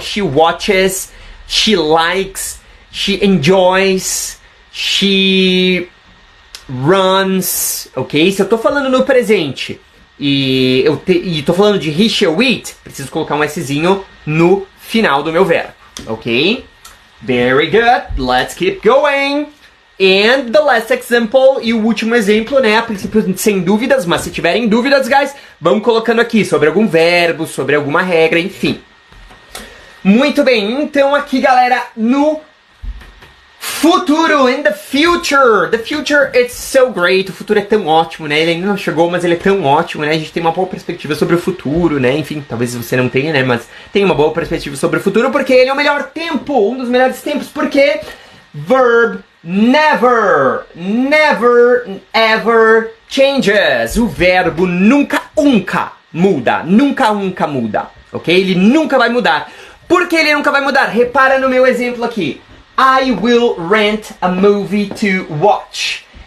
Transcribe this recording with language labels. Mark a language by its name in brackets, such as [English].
[English] She watches, she likes, she enjoys, she runs, ok? [Portuguese] Se eu tô falando no presente e tô falando de he, she ou it, preciso colocar um Szinho no final do meu verbo, ok? Very good. [English] Let's keep going. And the last example, [Portuguese] e o último exemplo, né? A princípio, sem dúvidas, mas se tiverem dúvidas, guys, vão colocando aqui sobre algum verbo, sobre alguma regra, enfim. Muito bem, então aqui, galera, no futuro, [English] in the future. The future, it's so great. [Portuguese] O futuro é tão ótimo, né? Ele ainda não chegou, mas ele é tão ótimo, né? A gente tem uma boa perspectiva sobre o futuro, né? Enfim, talvez você não tenha, né? Mas tem uma boa perspectiva sobre o futuro, porque ele é o melhor tempo, um dos melhores tempos, porque [English] verb never, ever changes. [Portuguese] O verbo nunca muda, nunca muda, ok? Ele nunca vai mudar. Por que ele nunca vai mudar? Repara no meu exemplo aqui. [English] I will rent a movie to watch.